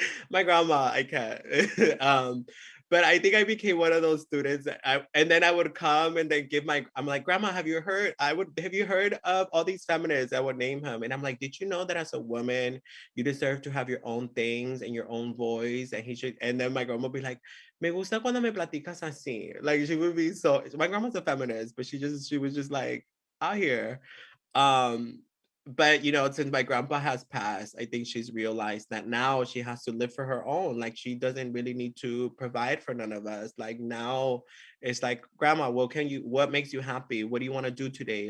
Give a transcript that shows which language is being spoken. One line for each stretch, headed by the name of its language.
English: My grandma, I can't. But I think I became one of those students and then I would come and then I'm like, Grandma, have you heard of all these feminists? I would name him. And I'm like, did you know that as a woman, you deserve to have your own things and your own voice? And then my grandma would be like,
Spanish: me gusta cuando me platicas así.
English: Like, she would be my grandma's a feminist, but she was just like out here. But since my grandpa has passed, I think she's realized that now she has to live for her own. Like, she doesn't really need to provide for none of us. Like, now it's like, Grandma, what makes you happy? What do you want to do today?